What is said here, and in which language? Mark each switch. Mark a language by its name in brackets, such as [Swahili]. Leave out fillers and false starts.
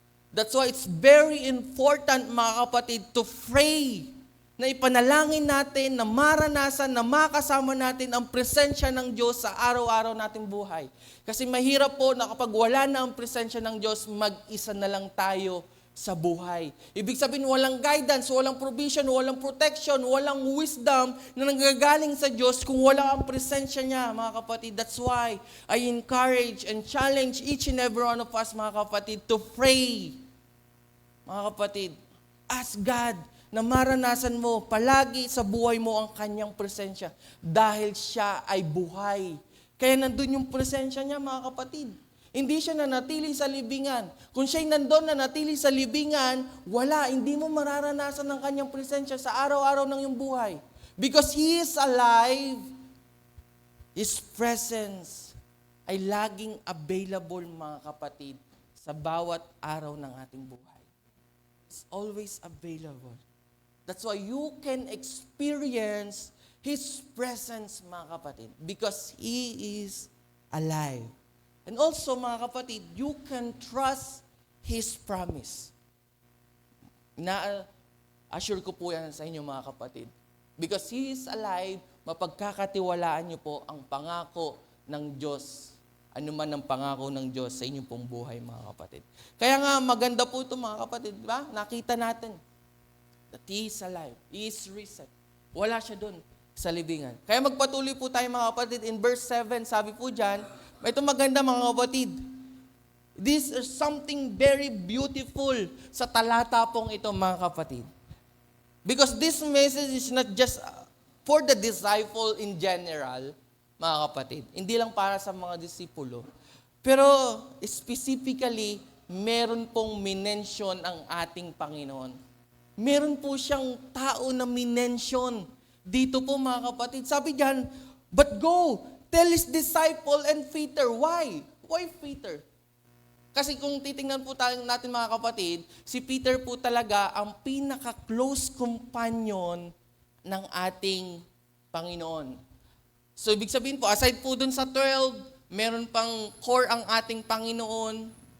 [English] That's why it's very important, [Filipino] mga kapatid, [English] to pray, [Filipino] na ipanalangin natin, na maranasan, na makasama natin ang presensya ng Diyos sa araw-araw nating buhay. Kasi mahirap po na kapag wala na ang presensya ng Diyos, mag-isa na lang tayo sa buhay. Ibig sabihin, walang guidance, walang provision, walang protection, walang wisdom na nanggagaling sa Diyos kung wala ang presensya niya, mga kapatid. [English] That's why I encourage and challenge each and every one of us, [Filipino] mga kapatid, [English] to pray. [Filipino] Mga kapatid, [English] ask God [Filipino] na maranasan mo palagi sa buhay mo ang Kanyang presensya dahil siya ay buhay. Kaya nandun yung presensya niya, mga kapatid. Hindi siya nanatili sa libingan. Kung siya'y nandun nanatili sa libingan, wala, hindi mo mararanasan ang Kanyang presensya sa araw-araw ng iyong buhay. [English] Because He is alive, His presence [Filipino] ay laging available, mga kapatid, sa bawat araw ng ating buhay. [English] It's always available. That's why you can experience His presence, [Filipino] mga kapatid, [English] because He is alive. And also, [Filipino] mga kapatid, [English] you can trust His promise. [Filipino] Na-assure ko po yan sa inyo, mga kapatid. [English] Because He is alive, [Filipino] mapagkakatiwalaan niyo po ang pangako ng Diyos. Ano man ang pangako ng Diyos sa inyong pong buhay, mga kapatid. Kaya nga, maganda po ito, mga kapatid. Diba? Nakita natin [English] that He is alive. He is risen. [Filipino] Wala siya doon sa libingan. Kaya magpatuloy po tayo, mga kapatid. In verse 7, sabi po dyan, ito maganda, mga kapatid. [English] This is something very beautiful [Filipino] sa talata pong ito, mga kapatid. [English] Because this message is not just for the disciple in general, [Filipino] mga kapatid. Hindi lang para sa mga disipulo. Pero specifically, meron pong minention ang ating Panginoon. Meron po siyang tao na minention dito po, mga kapatid. Sabi diyan, [English] but go, tell His disciple and Peter. Why? Why Peter? [Filipino] Kasi kung titingnan po natin, mga kapatid, si Peter po talaga ang pinaka-close companion ng ating Panginoon. So, ibig sabihin po, aside po dun sa 12, meron pang core ang ating Panginoon.